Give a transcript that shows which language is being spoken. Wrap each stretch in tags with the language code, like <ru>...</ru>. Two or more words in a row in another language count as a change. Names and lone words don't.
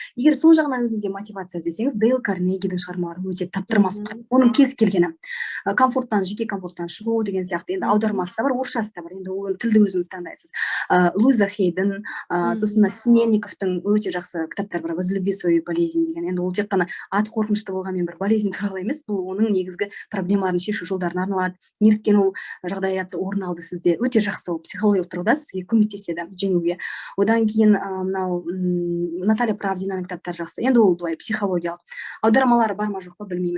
<kk>Егер сол жағынан өзіңізге мотивация іздесеңіз, Дейл Карнегидің шығармалары өте таптырмас. Оның кез келгені комфорттан, жеке комфорттан шығу деген сияқты, енді аудармасы да бар, орысшасы да бар, енді ол тілді өзіңіз таңдайсыз. Луиза Хейден, сосын Синельниковтың өте жақсы кітаптары бар,</kk> <ru>«Возлюби свою болезнь» деген.</ru> <kk>Енді ол тек қана аты қорқынышты болғанмен бір болезнь туралы емес, бұл оның негізгі проблемаларын шешу жолдарын арналады. Неліктен ол жағдаятты орын алды сізде, өте жақсы, ол психологиялық тұрғыда сізге көмектеседі жеңуге. Одан кейін мынау Наталья Правдинаның кітаптары жақсы. Енді ол былай психологиялық. Аудармалары бар ма жоқ па білмеймін.</kk>